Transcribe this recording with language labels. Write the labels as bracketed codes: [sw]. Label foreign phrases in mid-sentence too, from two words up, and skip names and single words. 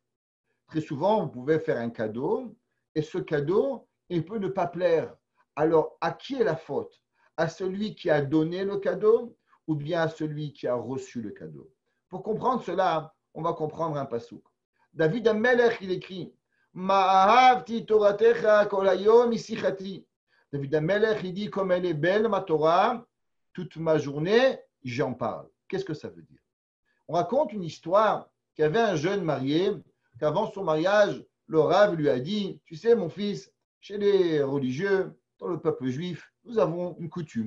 [fr] Très souvent, vous pouvez faire un cadeau et ce cadeau, il peut ne pas plaire. Alors, à qui est la faute? À celui qui a donné le cadeau ou bien à celui qui a reçu le cadeau? Pour comprendre cela, on va comprendre un passouk. David Amelech, il écrit [he] מה אהבתי תורתך כל היום היא שיחתי. [fr] David Amelech, il dit comme elle est belle ma Torah, toute ma journée, j'en parle. Qu'est-ce que ça veut dire? On raconte une histoire qu'il y avait un jeune marié, qu'avant son mariage, le Rav lui a dit, tu sais mon fils, chez les religieux, dans le peuple juif, nous avons une coutume.